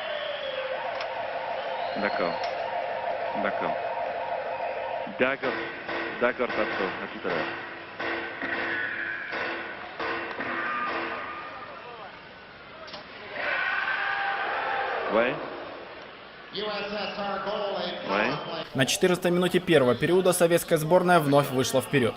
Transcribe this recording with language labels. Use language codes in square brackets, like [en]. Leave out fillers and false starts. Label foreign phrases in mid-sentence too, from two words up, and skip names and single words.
[fr] D'accord. D'accord. D'accord. D'accord, Pasto. À tout à l'heure. Ouais. [en] USSR goal, a [fr] Ouais. [en] power play. [ru] На 14-й минуте первого периода советская сборная вновь вышла вперед.